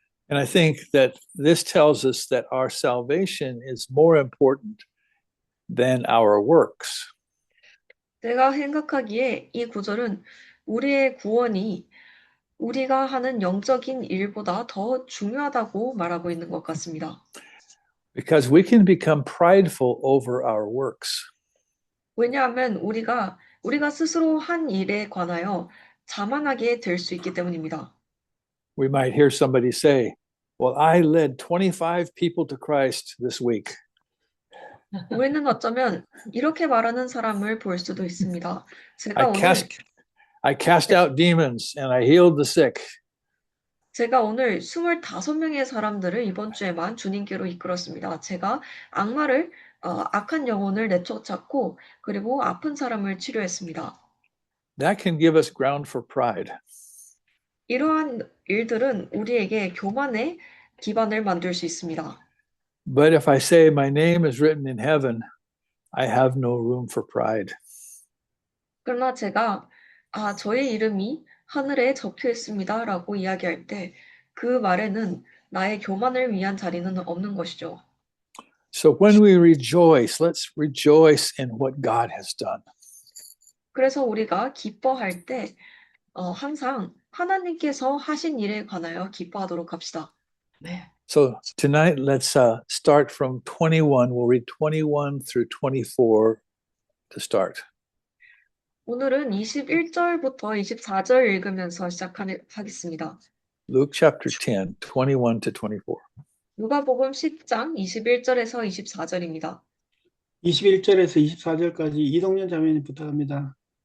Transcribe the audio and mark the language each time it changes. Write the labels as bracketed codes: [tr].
[en] And I think that this tells us that our salvation is more important than our works. [ko] 내가 생각하기에 이 구절은 우리의 구원이 우리가 하는 영적인 일보다 더 중요하다고 말하고 있는 것 같습니다. [en] Because we can become prideful over our works. [ko] 왜냐하면 우리가 스스로 한 일에 관하여 자만하게 될 수 있기 때문입니다. [en] We might hear somebody say, well, I led 25 people to Christ this week. [ko] 우리는 어쩌면 이렇게 말하는 사람을 볼 수도 있습니다. [en] I cast out demons and I healed the sick. [ko] 제가 오늘 25명의 사람들을 이번 주에만 주님께로 이끌었습니다. 제가 악한 영혼을 내쫓았고, 그리고 아픈 사람을 치료했습니다. [en] That can give us ground for pride. [ko] 이러한 일들은 우리에게 교만의 기반을 만들 수 있습니다. [en] But if I say my name is written in heaven, I have no room for pride. [ko] 그러나 제가 저의 이름이 하늘에 적혀 있습니다라고 이야기할 때 그 말에는 나의 교만을 위한 자리는 없는 것이죠. [en] So when we rejoice, let's rejoice in what God has done. [ko] 그래서 우리가 기뻐할 때 항상 하나님께서 하신 일에 관하여 기뻐하도록 합시다. 네. [en] So tonight, let's start from 21. We'll read 21 through 24 to start. [ko] 오늘은 21절부터 24절 읽으면서 시작하겠습니다. [en] Luke chapter 10, 21 to 24. [ko] 누가복음 10장 21절에서 24절입니다. 21절에서 24절까지 이동현 자매님 부탁합니다.